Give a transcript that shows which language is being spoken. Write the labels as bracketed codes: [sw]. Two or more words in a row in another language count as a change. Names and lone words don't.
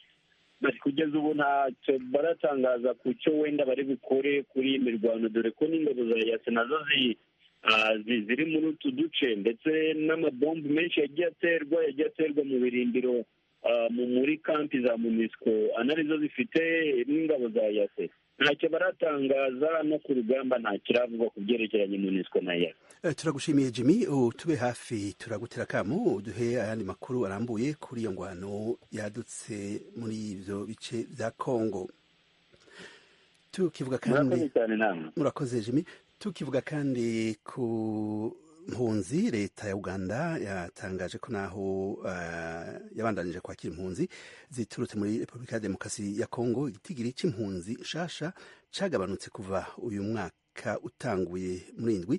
[rw] Kugeza ubu ntacyo baratangaza ku cyo wenda bari bukore kuri iyi mirwano, dore ko n'ingabo za yase nazo ziri muri utu duce, ndetse n'amabombu menshi yagiye aterwa mu birindiro muri kampi za MONUSCO anarizo zifite n'ingabo za yase. Ntacyo baratangaza no ku rugamba nta kiravugwa ku byerekeranye MONUSCO na yase. [rn] Turagushimiye Jimmy, tube hafi turagutera kamo uduhe ayandi makuru arambuye kuri iyo ngwano yadutse muri ivyo bice vya Kongo. Tukivuga kandi murakoze Jimmy, tukivuga kandi ku mpunzi, leta ya Uganda yatangaje ko naho yabandanije kwakira impunzi ziturutse muri Repubulika ya Demokarasi ya Kongo, igitigiri c'impunzi nshasha cagabanutse kuva uyu mwaka utanguye muri indwi.